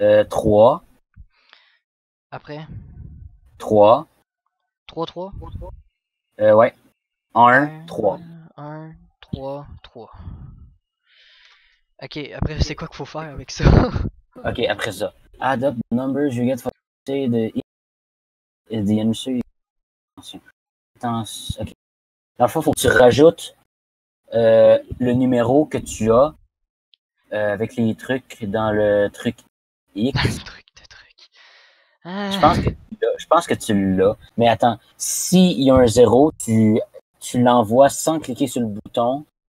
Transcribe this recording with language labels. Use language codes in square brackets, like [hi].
[fr] 3, Après? 3, 3, 3. ouais. 1, 1, 3. 1, 3, 3. Ok, après, c'est quoi qu'il faut faire avec ça? OK, après ça. [en] Add up the numbers you get from the answer. [fr] Attention. OK. Dans le fond, il faut que tu rajoutes le numéro que tu as avec les trucs dans le truc X. Le truc de truc. Ah. Je pense que tu l'as. Mais attends, s'il y a un 0, tu l'envoies sans cliquer sur le bouton.